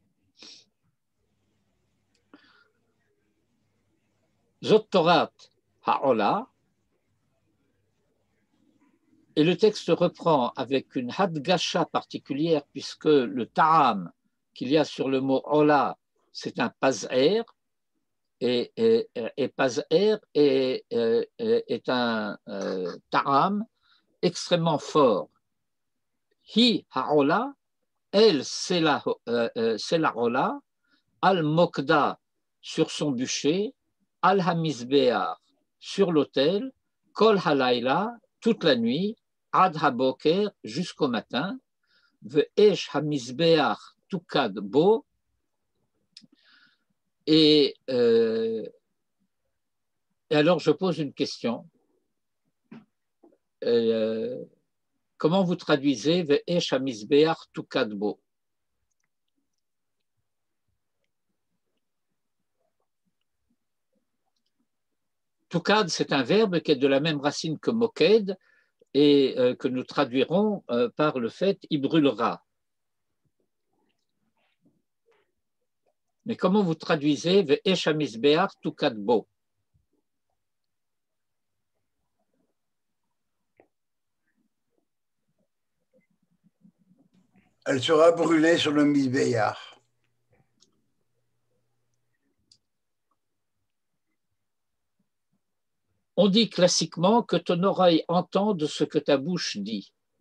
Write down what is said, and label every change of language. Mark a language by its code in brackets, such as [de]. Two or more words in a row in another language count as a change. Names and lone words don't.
[he] זאת תורת העולה, [fr] et le texte reprend avec une hadgasha particulière, puisque le ta'am qu'il y a sur le mot Ola, c'est un pas'er, et pas'er est un ta'am extrêmement fort. [he] היא העולה, [fr] elle, c'est la ola, [he] על מוקדה, [fr] sur son bûcher, [he] על המזבח, [fr] sur l'autel, [he] כל הלילה, [fr] toute la nuit, [he] עד הבוקר, [fr] jusqu'au matin, [he] ואש המזבח תוקד בו, [fr] et alors je pose une question. Comment vous traduisez [he] ואש המזבח תוקד בו? [fr] Tukad, c'est un verbe qui est de la même racine que moked et que nous traduirons par le fait il brûlera. Mais comment vous traduisez [he] ואש המזבח תוקד בו? [fr] Elle sera brûlée sur le misbéach. On dit classiquement que ton oreille entende ce que ta bouche dit.